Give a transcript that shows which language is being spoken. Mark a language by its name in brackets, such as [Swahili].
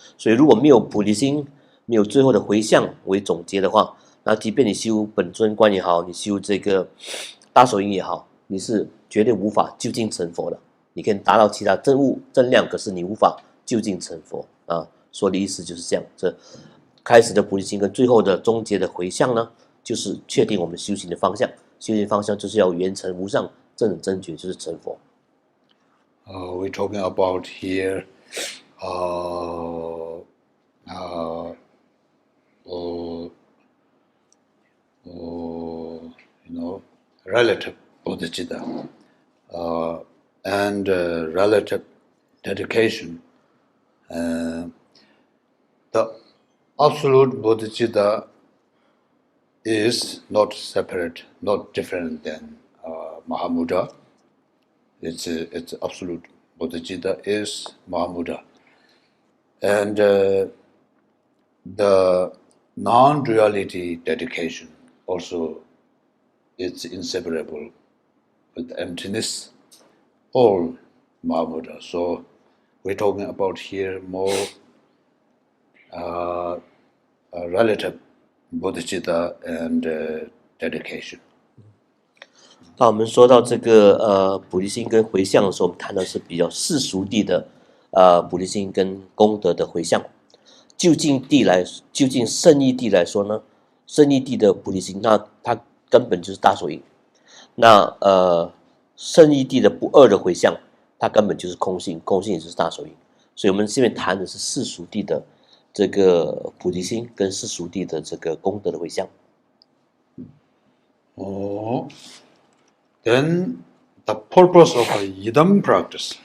[Chinese] 所以如果没有菩提心，没有最后的回向为总结的话，那即便你修本尊观也好，你修这个大手印也好，你是绝对无法究竟成佛的。你可以达到其他证悟正量，可是你无法究竟成佛啊。说的意思就是这样。这开始的菩提心跟最后的终结的回向呢，就是确定我们修行的方向。修行方向就是要圆成无上正等正觉，就是成佛。 [English] We're talking about here relative bodhicitta and relative dedication. The absolute bodhicitta is not separate, not different than Mahamudra. It's absolute bodhicitta is Mahamudra. And the non-duality dedication also is inseparable with emptiness, all Mahamudra. So we're talking about here more relative bodhicitta and dedication. [Chinese] 当我们说到这个菩提心跟回向的时候，我们谈的是比较世俗地的菩提心跟功德的回向。就近圣义地来说呢，圣义地的菩提心，那它根本就是大手印。那圣义地的不二的回向，它根本就是空性，空性也就是大手印。所以我们这边谈的是世俗地的这个菩提心跟世俗地的这个功德的回向。 [English] Then the purpose of a yidam practice.